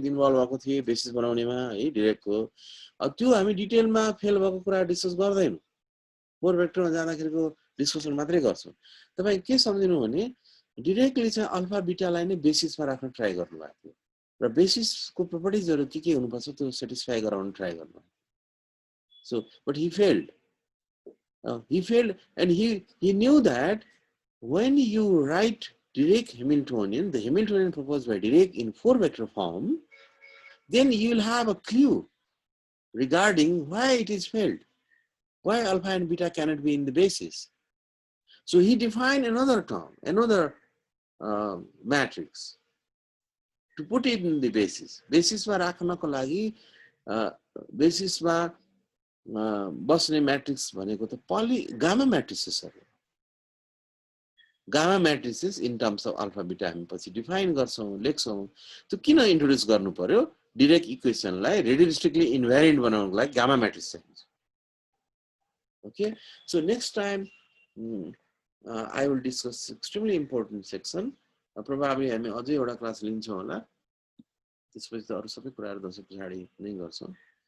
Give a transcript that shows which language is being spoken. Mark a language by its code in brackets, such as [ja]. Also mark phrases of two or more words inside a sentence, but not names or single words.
[ne] इन्भल्भ भएको थिए बेसिस बनाउनेमा है डिरेक्टको त्यो हामी डिटेलमा फेल भएको कुरा डिस्कस गर्दैनौं [en] four vectorमा [ne] जाँदाखेरिको डिस्कसन मात्रै गर्छौं तपाई के सम्झिनु भने डिरेक्टली चाहिँ अल्फा बिटालाई नै बेसिसमा राख्न ट्राई गर्नु [en] भएको थियो र बेसिसको प्रोपर्टिजहरु के हुनुपर्छ त्यो सटिस्फाई गराउन ट्राई गर्नु सो बट he failed and he knew that when you write Dirac Hamiltonian, the Hamiltonian proposed by Dirac in four vector form, then you will have a clue regarding why it is failed, why alpha and beta cannot be in the basis. So he defined another term, another matrix to put it in the basis. [ne] Basis ma rakhnako लागि basis ma बस्ने म्याट्रिक्स भनेको त गामा म्याट्रिसेसहरु गामा म्याट्रिसेस [en] in terms [ne] अफ अल्फा बिटा हामी पछि डिफाइन गर्छौं लेख्छौं त्यो किन इन्ट्रोड्युस गर्नु पर्यो डिरेक इक्वेसनलाई [en] relativistically invariant [ne] बनाउनको लागि गामा म्याट्रिक्स चाहिन्छ [en] okay so next time I will discuss extremely important [ne] सेक्सन प्रोबब्ली हामी अझै एउटा क्लास लिन्छौं होला त्यसपछि त अरु सबै कुराहरु दशैं पछाडी नै गर्छौं